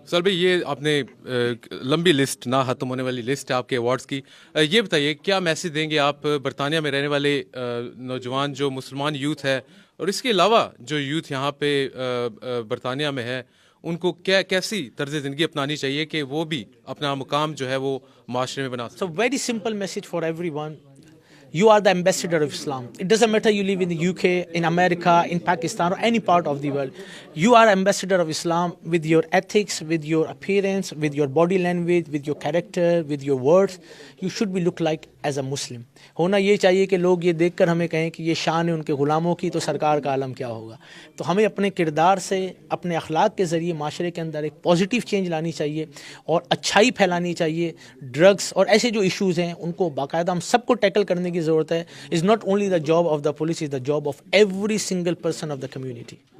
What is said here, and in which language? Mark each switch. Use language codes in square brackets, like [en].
[ur] سر بھائی، یہ آپ نے لمبی لسٹ، نہ ختم ہونے والی لسٹ ہے آپ کے ایوارڈز کی، یہ بتائیے کیا میسج دیں گے آپ برطانیہ میں رہنے والے نوجوان جو مسلمان یوتھ ہے، اور اس کے علاوہ جو یوتھ یہاں پہ برطانیہ میں ہے، ان کو کیسی طرز زندگی اپنانی چاہیے کہ وہ بھی اپنا مقام جو ہے وہ معاشرے میں بنا سکیں؟ [en] So very simple message for everyone. You are the ambassador of Islam. It doesn't matter you live in the UK, in America, in Pakistan, or any part of the world. You are ambassador of Islam with your ethics, with your appearance, with your body language, with your character, with your words. You should be look like as a Muslim. [ur] ہونا یہ چاہیے کہ لوگ یہ دیکھ کر ہمیں کہیں کہ یہ شان ہے ان کے غلاموں کی، تو سرکار کا عالم کیا ہوگا۔ تو ہمیں اپنے کردار سے، اپنے اخلاق کے ذریعے معاشرے کے اندر ایک پازیٹیو چینج لانی چاہیے، اور اچھائی پھیلانی چاہیے۔ ڈرگس اور ایسے جو ایشوز ہیں ان کو باقاعدہ ہم سب کو ٹیکل کرنے کی ضرورت ہے۔ Is not only the job of the police, is the job of every single person of the community.